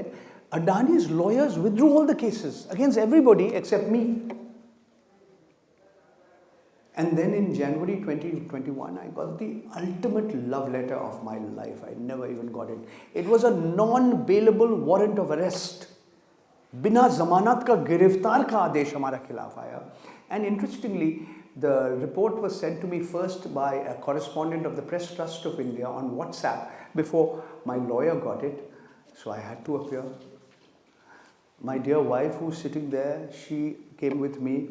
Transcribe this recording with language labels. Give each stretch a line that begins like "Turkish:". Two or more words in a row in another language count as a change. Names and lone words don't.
English: Adani's lawyers withdrew all the cases against everybody except me. And then in January 2021, I got the ultimate love letter of my life. I never even got it. It was a non-bailable warrant of arrest.
Hindi: बिना ज़मानत का गिरफ़्तार का आदेश हमारा खिलाफ आया.
English: And interestingly, the report was sent to me first by a correspondent of the Press Trust of India on WhatsApp before my lawyer got it. So I had to appear. My dear wife, who's sitting there, she came with me.